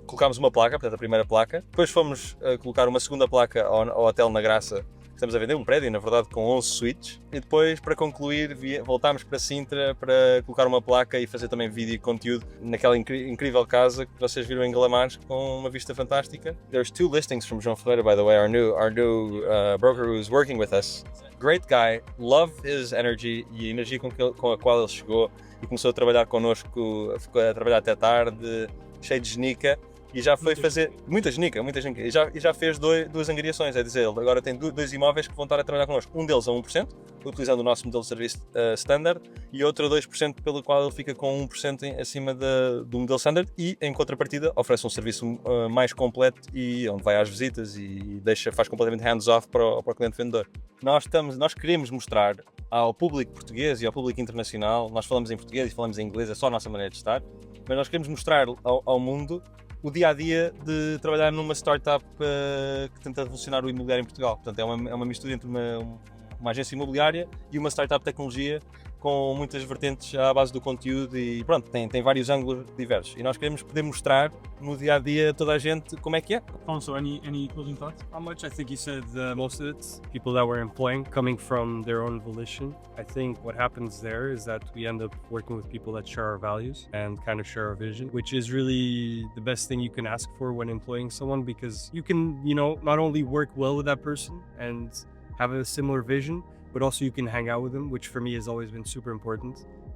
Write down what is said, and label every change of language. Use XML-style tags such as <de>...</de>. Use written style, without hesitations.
<pt>Colocámos uma placa, portanto a primeira placa. Depois fomos colocar uma segunda placa ao hotel na Graça, que estamos a vender um prédio, na verdade, com 11 suítes. E depois, para concluir, voltámos para Sintra para colocar uma placa e fazer também vídeo e conteúdo naquela incrível casa que vocês viram em Galamares, com uma vista fantástica.</pt> <en>There's 2 listings from João Ferreira, by the way, our new broker who's working with us. Great guy, love his energy</en> <pt>e a energia com a qual ele chegou e começou a trabalhar connosco, ficou a trabalhar até tarde, cheio de genica. E já foi fazer muita genica. E já fez 2 angariações, é dizer, ele agora tem 2 imóveis que vão estar a trabalhar connosco. Um deles a 1%, utilizando o nosso modelo de serviço standard, e outro a 2%, pelo qual ele fica com 1% acima do modelo standard, e em contrapartida oferece um serviço mais completo e onde vai às visitas e faz completamente hands-off para o cliente vendedor. Nós queremos mostrar ao público português e ao público internacional, nós falamos em português e falamos em inglês, é só a nossa maneira de estar, mas nós queremos mostrar ao mundo o dia-a-dia de trabalhar numa startup que tenta revolucionar o imobiliário em Portugal. Portanto, é uma mistura entre uma agência imobiliária e uma startup de tecnologia com muitas vertentes à base do conteúdo e pronto, tem vários ângulos diversos. E nós queremos poder mostrar no dia-a-dia a toda a gente como é que é.</pt> <en>Also, any closing thoughts? How much? I think you said most of it. People that we're employing coming from their own volition. I think what happens there is that we end up working with people that share our values and kind of share our vision, which is really the best thing you can ask for when employing someone, because you can, not only work well with that person and have a similar vision, but also you can hang out with them, which for me has always been super important.</en>